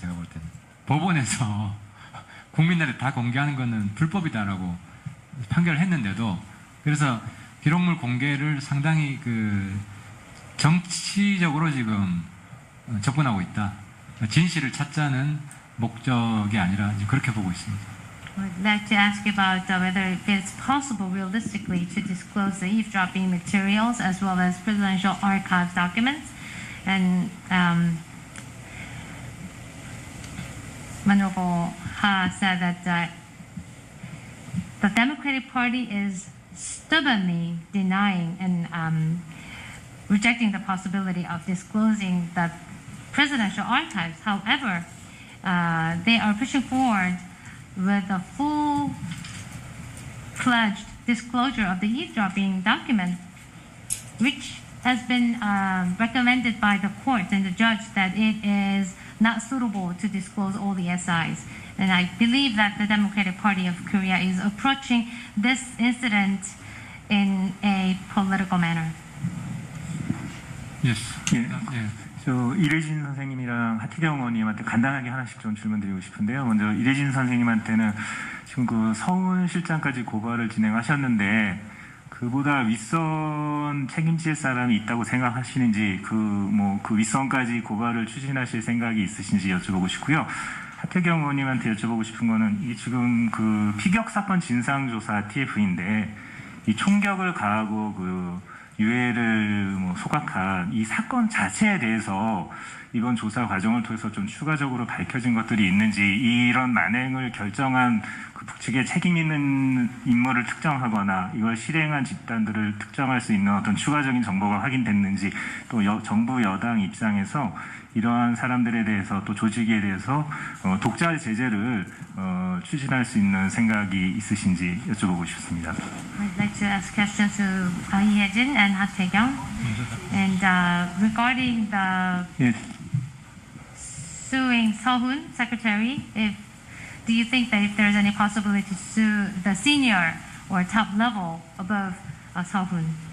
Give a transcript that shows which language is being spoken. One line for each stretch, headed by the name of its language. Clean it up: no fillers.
Korean: 제가 볼 때는 법원에서 국민들한테 다 공개하는 것은 불법이다라고 판결을 했는데도, 그래서 기록물 공개를 상당히 그 정치적으로 지금 접근하고 있다. 진실을 찾자는 목적이 아니라 그렇게 보고 있습니다.
English: I'd like to ask about whether it's possible realistically to disclose the eavesdropping materials as well as presidential archives documents. And Honorable Ha said that the Democratic Party is stubbornly denying and rejecting the possibility of disclosing the presidential archives. However, they are pushing forward with a full-fledged disclosure of the eavesdropping document, which has been recommended by the court and the judge that it is not suitable to disclose all the SIs. And I believe that the Democratic Party of Korea is approaching this incident in a political manner. Yes.
Korean: 저 이래진 선생님이랑 하태경 의원님한테 간단하게 하나씩 좀 질문드리고 싶은데요. 먼저 이래진 선생님한테는 지금 그 서훈 실장까지 고발을 진행하셨는데 그보다 윗선 책임질 사람이 있다고 생각하시는지, 그 윗선까지 고발을 추진하실 생각이 있으신지 여쭤보고 싶고요. 하태경 의원님한테 여쭤보고 싶은 거는 이 지금 그 피격사건 진상조사 TF인데 이 총격을 가하고 그 유해를 소각한 이 사건 자체에 대해서 이번 조사 과정을 통해서 좀 추가적으로 밝혀진 것들이 있는지, 이런 만행을 결정한 그 북측에 책임 있는 인물을 특정하거나 이걸 실행한 집단들을 특정할 수 있는 어떤 추가적인 정보가 확인됐는지, 또 정부 여당 입장에서 이러한 사람들에 대해서 또 조직에 대해서 독자 제재를 추진할 수 있는 생각이 있으신지 여쭤보고 싶습니다.
English: I'd like to ask questions to Lee Hae-jin and Ha Tae-kyung. And regarding the suing Seo-hoon secretary, do you think that if there's any possibility to sue the senior or top level above Seo-hoon?